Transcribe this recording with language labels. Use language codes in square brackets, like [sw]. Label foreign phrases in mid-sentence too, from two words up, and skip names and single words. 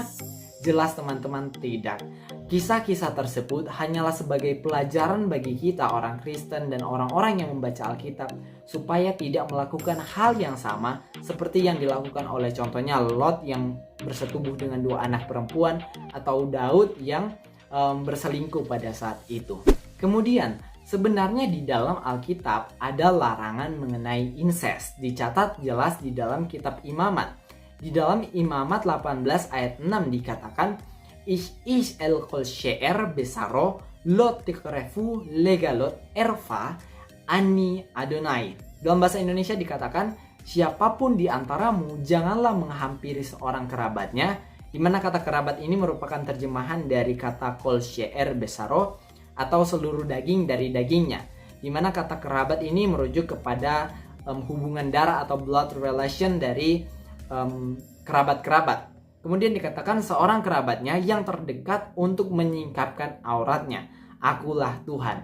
[id] Jelas teman-teman, tidak. Kisah-kisah tersebut hanyalah sebagai pelajaran bagi kita orang Kristen dan orang-orang yang membaca Alkitab supaya tidak melakukan hal yang sama seperti yang dilakukan oleh contohnya Lot yang bersetubuh dengan dua anak perempuan atau Daud yang berselingkuh pada saat itu. Kemudian sebenarnya di dalam Alkitab ada larangan mengenai incest, dicatat jelas di dalam kitab Imamat. Di dalam Imamat 18 ayat 6 dikatakan [he] Ish el kol she'er besaro lot tikrefu legalot erfa ani Adonai. [id] Dalam bahasa Indonesia dikatakan, siapapun di antaramu janganlah menghampiri seorang kerabatnya Di mana kata kerabat ini merupakan terjemahan dari kata [he] kol she'er besaro [id] atau seluruh daging dari dagingnya. Di mana kata kerabat ini merujuk kepada hubungan darah atau [en] blood relation [id] dari kerabat-kerabat. Kemudian dikatakan seorang kerabatnya yang terdekat untuk menyingkapkan auratnya. Akulah Tuhan.